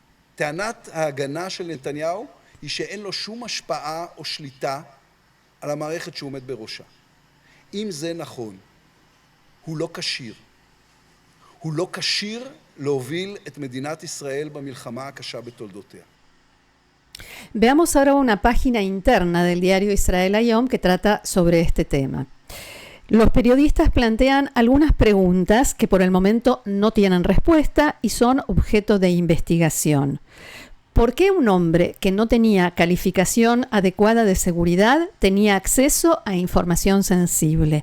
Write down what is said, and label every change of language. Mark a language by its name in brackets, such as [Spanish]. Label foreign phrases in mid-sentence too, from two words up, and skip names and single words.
[Hebrew] טענת ההגנה של נתניהו היא שאין לו שום השפעה או שליטה על המערכת שהוא עומד בראשה. אם זה נכון, הוא לא כשיר. הוא לא כשיר להוביל את מדינת ישראל במלחמה הקשה בתולדותיה. [Spanish] Veamos ahora una página interna del diario Israel Hayom que trata sobre este tema. Los periodistas plantean algunas preguntas que por el momento no tienen respuesta y son objeto de investigación. ¿Por qué un hombre que no tenía calificación adecuada de seguridad tenía acceso a información sensible?